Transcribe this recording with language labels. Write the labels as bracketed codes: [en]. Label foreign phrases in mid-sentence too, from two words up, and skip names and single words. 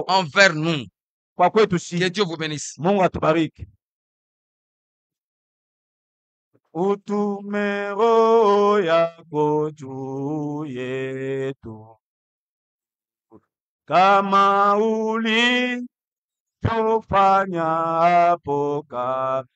[fr] envers nous. [sw] kwa kwetu [fr] Que [sw] sisi. [fr] Dieu vous bénisse. [sw] Mungu atubariki. Utume roho yako juu yetu kama ulivyofanya hapo kabla.